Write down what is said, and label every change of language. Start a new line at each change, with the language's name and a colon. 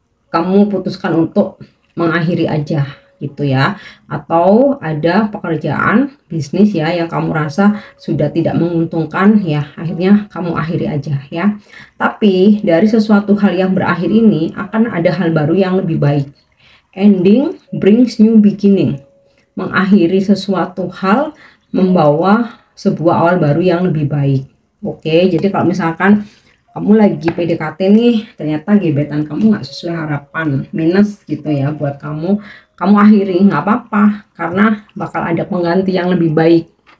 Indonesian: kamu putuskan untuk mengakhiri aja gitu ya, atau ada pekerjaan bisnis ya yang kamu rasa sudah tidak menguntungkan ya, akhirnya kamu akhiri aja ya. Tapi dari sesuatu hal yang berakhir ini akan ada hal baru yang lebih baik.
English: Ending brings new beginning.
Indonesian: Mengakhiri sesuatu hal membawa sebuah awal baru yang lebih baik. Oke, jadi kalau misalkan kamu lagi PDKT nih, ternyata gebetan kamu nggak sesuai harapan, minus gitu ya buat kamu akhiri, nggak apa-apa, karena bakal ada pengganti yang lebih baik.